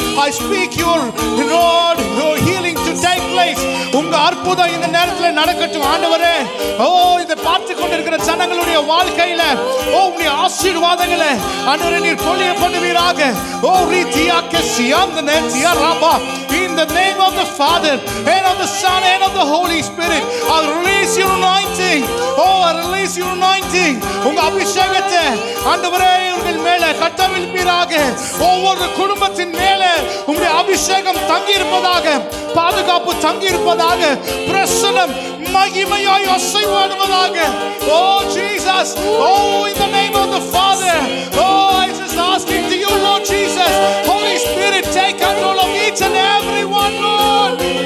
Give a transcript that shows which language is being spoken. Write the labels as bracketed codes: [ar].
[en] I speak your Lord, your healing to take place. [ta] உங்க அற்புதம் இந்த நேரத்தில் நடக்கட்டும் ஆண்டவரே. ஓ, இதை பார்த்து கொண்டிருக்கிற ஜனங்களுடைய வாழ்க்கையில உங்களுடைய ஆசீர்வாதங்களை ஆண்டவரே நீர் பொழிய பண்ணுவீராக. ஓ ரீதியாக்க சியாந்தனே தியாராபா. [en] In the name of the Father and of the Son and of the Holy Spirit, I release your anointing. Oh, I release your anointing. [ta] உங்க அபிஷேகத்தை ஆண்டவரே உங்கள் மேலே கட்டவிழ்ப்பீராக. ஒவ்வொரு குடும்பத்தின் மேலே உங்களுடைய அபிஷேகம் தங்கி இருப்பதாக, பாதுகாப்பு தங்கி இருப்பதாக, பிரசன்னம் மகிமையாய் அசைவாடுவதாக. [en] Oh Jesus, oh in the name of the Father, oh I just asking to you Lord Jesus, Holy Spirit take control of each and every one Lord.